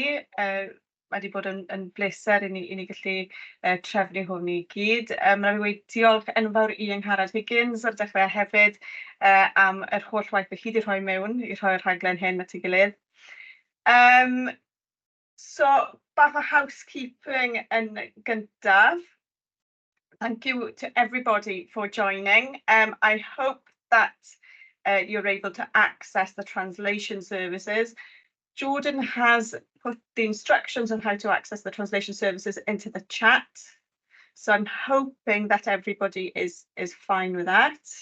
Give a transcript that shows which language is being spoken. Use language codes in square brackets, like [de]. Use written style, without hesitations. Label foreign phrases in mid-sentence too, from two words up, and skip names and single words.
[cy] Mae wedi bod yn bleser i ni gallu trefnu hwn i gyd. Mae fi wedi diolch enfawr i Angharad Higgins ar dechrau hefyd am yr holl waith y chi wedi rhoi mewn i rhoi'r rhaglen hyn at ei gilydd. So, bach o housekeeping yn gyntaf. [en] Thank you to everybody for joining. I hope that you're able to access the translation services. Jordan has put the instructions on how to access the translation services into the chat. So I'm hoping that everybody is fine with that.